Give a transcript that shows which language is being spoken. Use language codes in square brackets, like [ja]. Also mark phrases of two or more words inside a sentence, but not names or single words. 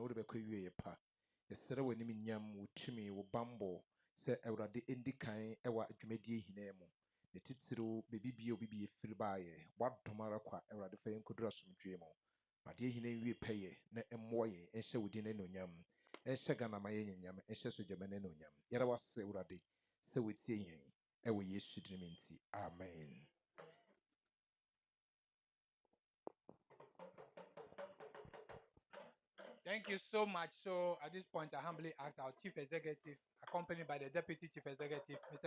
[ak] wode bɛkɔ wie yɛ pa yɛsrɛ wɔ anim nyam wotumi wo bambɔ sɛ awurade endi kan ɛwɔ adwumadie hina mu ne titiro bebibie obibie firi baaye wadom ara kwa awurade fa yɛnkɔdura somdwe mu adeɛ hina wie pɛyɛ na ɛmmoa yɛn ɛnhyɛ wodi ne nonyam ɛnhyɛ Ghana ma yɛn nyam ɛnhyɛ sogyama ne nonyam yɛra wase awurade sɛ wotie yɛn ɛwɔ Yesu din mu nti amen. [en] Thank you so much. So at this point, I humbly ask our chief executive, accompanied by the deputy chief executive, Mr.